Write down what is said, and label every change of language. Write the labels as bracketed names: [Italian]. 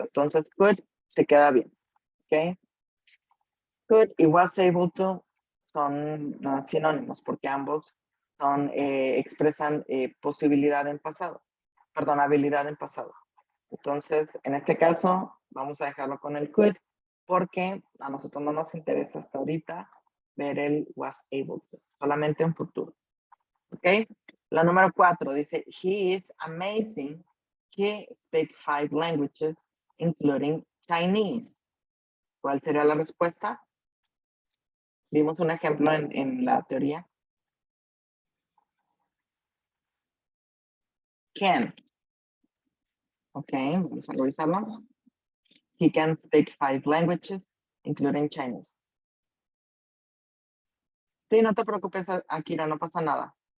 [Spanish] Entonces, could se queda bien. ¿Ok? Could y was able to son sinónimos, porque ambos expresan posibilidad en pasado. Perdón, habilidad en pasado. Entonces, en este caso, vamos a dejarlo con el could, porque a nosotros no nos interesa hasta ahorita ver el was able to, solamente en futuro. ¿Ok? La número 4 dice, [English] he is amazing. He speaks 5 languages, including Chinese. [Spanish] ¿Cuál sería la respuesta? Vimos un ejemplo en la teoría. Can. Ok, vamos a revisarlo. [English] He can speak 5 languages, including Chinese. [Spanish] Sí, no te preocupes, Akira, no pasa nada.